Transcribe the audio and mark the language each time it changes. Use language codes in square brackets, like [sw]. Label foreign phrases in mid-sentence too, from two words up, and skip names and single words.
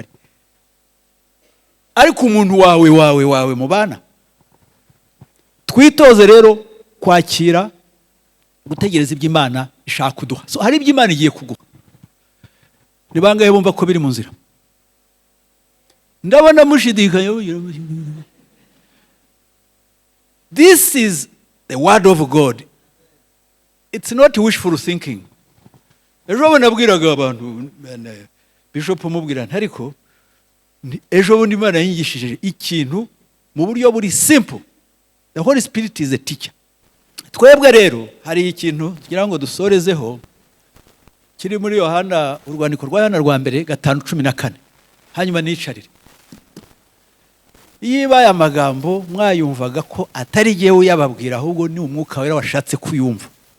[rw] Ariko umuntu wawe mubana, twitoze rero kwakira, gutegereza ibyo Imana ishaka kuduha. So hari ibyo Imana igiye kuguha, ni bangahe bumva ko biri mu nzira? Ndabona mushidikanya. [en] This is the word of God. It's not wishful thinking. [rw] Ejo nabwiraga abantu, Bishop mubwira ariko ejo bundi Imana yanyigishije ikintu mu buryo buri simple. [en] The Holy Spirit is a teacher. [rw] Twebwe rero hari ikintu tugira ngo dusorezeho, kiri muri Yohana, urwandiko rwa Yohana rwa mbere 5:14. Hanyuma nicarire. Yiba aya magambo mwayumvaga ko atari jewe yababwira, ahubwo ni umwuka wera washatse kuyumva.